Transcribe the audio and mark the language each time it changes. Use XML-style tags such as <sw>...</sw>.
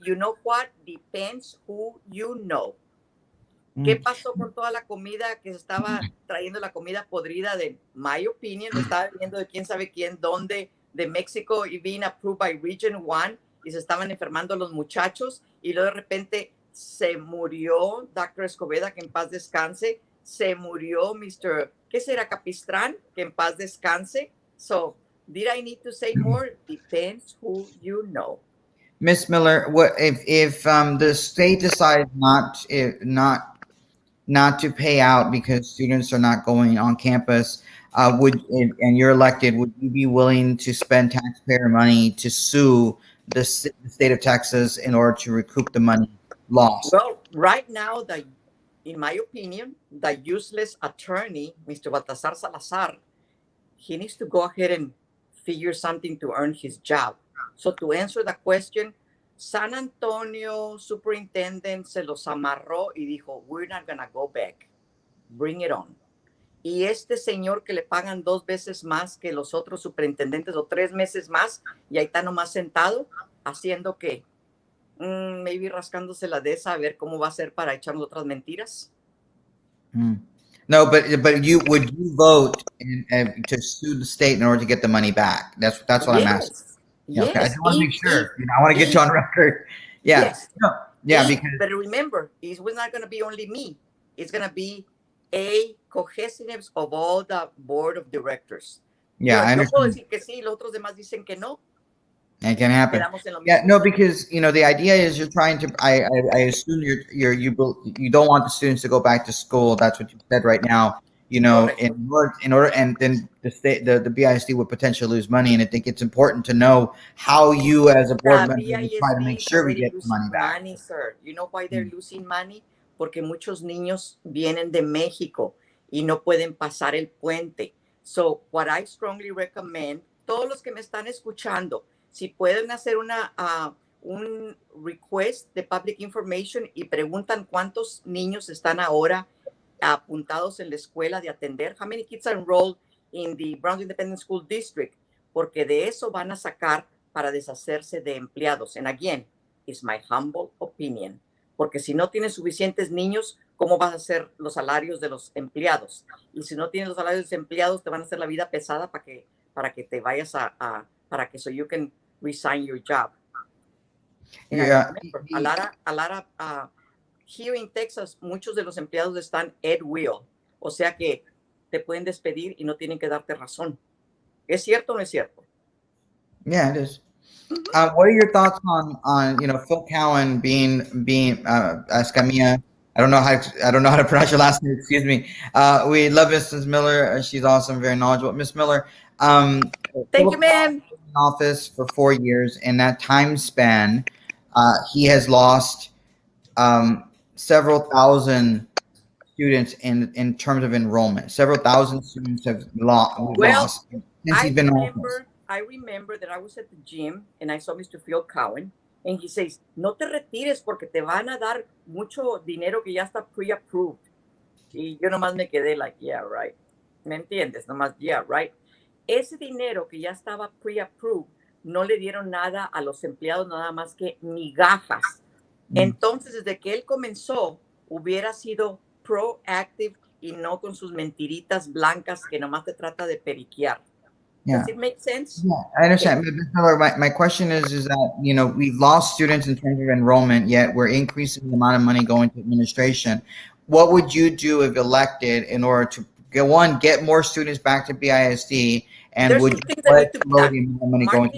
<en>You know what? Depends who you know.</en> <es>¿Qué pasó con toda la comida que se estaba trayendo, la comida podrida de,</es> <en>my opinion,</en> <es>lo estaba viendo de quién sabe quién, dónde, de México, y</es> <en>being approved by Region 1,</en> <es>y se estaban enfermando los muchachos, y luego de repente se murió Dr. Escobedo, que en paz descanse, se murió Mr. ¿qué será? Capistrán, que en paz descanse.</es> <en>So, did I need to say more? Depends who you know. Miss Miller, what if the state decides not to pay out because students are not going on campus? And you're elected, would you be willing to spend taxpayer money to sue the state of Texas in order to recoup the money lost? Well, right now, in my opinion, the useless attorney, Mr. Baltasar Salazar, he needs to go ahead and figure something to earn his job. So to answer the question, San Antonio superintendent</en> <es>se los amarró y dijo,</es> <en>we're not going to go back. Bring it on. Y este señor que le pagan 2 veces más que los otros superintendentes o 3 meses más, y ahí está nomás sentado, haciendo que, maybe rascándose la de esa a ver cómo va a ser para echarnos otras mentiras. No, but would you vote to sue the state in order to get the money back? That's what I'm asking. Yes. Okay. I just want to make sure. I want to get you on record. Yeah. Yes. No, yeah. Because but remember, it was not going to be only me. It's going to be a cohesiveness of all the board of directors. Yeah, I understand.</en> <es>Yo puedo decir que sí, los otros demás dicen que no.</es> <en>It can happen. Yeah, no, because the idea is you're trying to. I assume you don't want the students to go back to school. That's what you said right now. and then the BISD would potentially lose money. And I think it's important to know how you, as a board member, would try to make BISD is sure we already get the money losing back. money, sir. You know why they're losing money?</en> <es>Porque muchos niños vienen de México y no pueden pasar el puente.</es> <en>So, what I strongly recommend,</en> <es>todos los que me están escuchando, si pueden hacer un request de public information y preguntan cuántos niños están ahora apuntados en la escuela de atender,</es> <en>how many kids are enrolled in the Brownsville Independent School District,</en> <es>porque de eso van a sacar para deshacerse de empleados.</es> <en>And again, it's my humble opinion,</en> <es>porque si no tienes suficientes niños, ¿cómo vas a hacer los salarios de los empleados? Y si no tienes los salarios de los empleados, te van a hacer la vida pesada para que te vayas para que</es> <en>so you can resign your job. And Yeah. remember, a lot of here in Texas,</en> <es>muchos de los empleados están at will, o sea que te pueden despedir y no tienen que darte razón. ¿Es cierto o no es cierto?</es> <en>Yeah, it is. What are your thoughts on Phil Cowan being Escamilla? I don't know how to pronounce your last name. Excuse me. We love Mrs. Miller. She's awesome, very knowledgeable. Miss Miller. Thank you, man. In office for 4 years. In that time span, he has lost several thousand students in terms of enrollment. Several thousand students have lost since he's been in office. I remember that I was at the gym and I saw Mr.</en> <es>Phil Cowan</es> <en>and he says,</en> <es>no te retires porque te van a dar mucho dinero que ya está pre-approved. Y yo nomás me quedé</es> <en>like, yeah, right.</en> <es>¿Me entiendes? Nomás,</es> <en>yeah, right.</en> <es>Ese dinero que ya estaba pre-approved no le dieron nada a los empleados, nada más que migajas. Entonces, desde que él comenzó, hubiera sido proactive y no con sus mentiritas blancas que nomás te trata de periquear.</es> <en>Yeah. Does it make sense? Yeah, I understand. My question is that, we've lost students in terms of enrollment, yet we're increasing the amount of money going to administration. What would you do if elected in order to get more students back to BISD? And there's would some things that need to be done.</en>